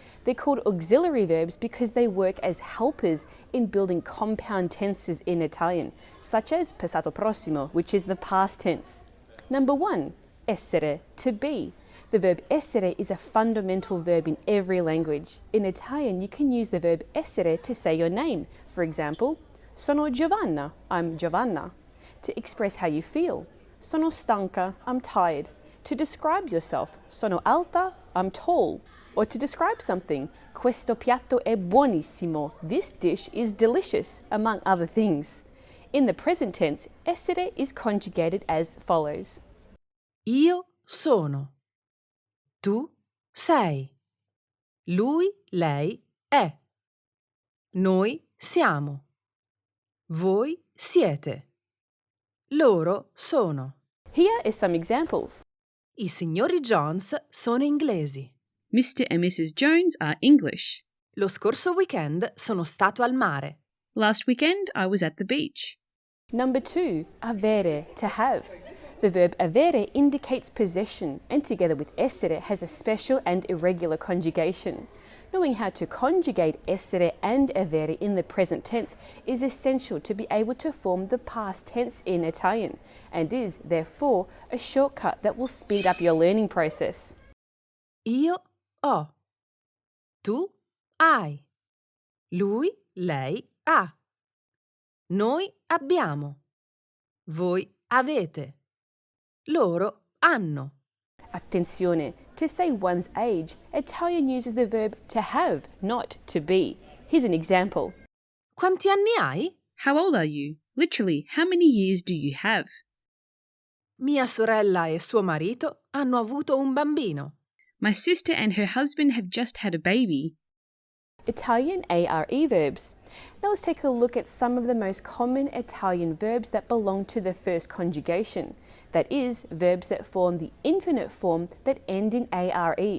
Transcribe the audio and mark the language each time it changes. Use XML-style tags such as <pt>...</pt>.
<en>They're called auxiliary verbs because they work as helpers in building compound tenses in Italian, such as passato prossimo, which is the past tense. Number 1, essere, to be. The verb essere is a fundamental verb in every language. In Italian, you can use the verb essere to say your name. For example,</en> <it>sono Giovanna,</it> <en>I'm Giovanna. To express how you feel,</en> <it>sono stanca,</it> <en>I'm tired. To describe yourself,</en> <it>sono alta,</it> <en>I'm tall. Or to describe something,</en> <it>questo piatto è buonissimo,</it> <en>this dish is delicious, among other things. In the present tense, essere is conjugated as follows.</en> <it>Io sono. Tu sei. Lui, lei è. Noi siamo. Voi siete. Loro sono.</it> <en>Here are some examples.</en> <it>I signori Jones sono inglesi.</it> <en>Mr. and Mrs. Jones are English.</en> <it>Lo scorso weekend sono stato al mare.</it> <en>Last weekend I was at the beach. Number 2, avere, to have. The verb avere indicates possession and together with essere has a special and irregular conjugation. Knowing how to conjugate essere and avere in the present tense is essential to be able to form the past tense in Italian and is, therefore, a shortcut that will speed up your learning process.</en> <it>Io ho. Tu hai. Lui, lei ha. Noi abbiamo. Voi avete. Loro hanno.</it> <en>Attenzione, to say one's age, Italian uses the verb to have, not to be. Here's an example.</en> <it>Quanti anni hai?</it> <en>How old are you? Literally, how many years do you have?</en> <it>Mia sorella e suo marito hanno avuto un bambino.</it> <en>My sister and her husband have just had a baby. Italian ARE verbs. Now let's take a look at some of the most common Italian verbs that belong to the first conjugation. That is, verbs that form the infinite form that end in are.</en>